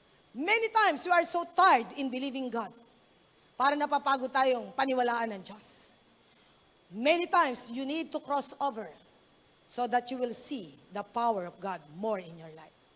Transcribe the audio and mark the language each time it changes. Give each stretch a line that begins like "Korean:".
English: Many times, we are so tired in believing God.
Filipino: Para napapagod tayong paniwalaan ng Diyos.
English: Many times, you need to cross over so that you will see the power of God more in your life.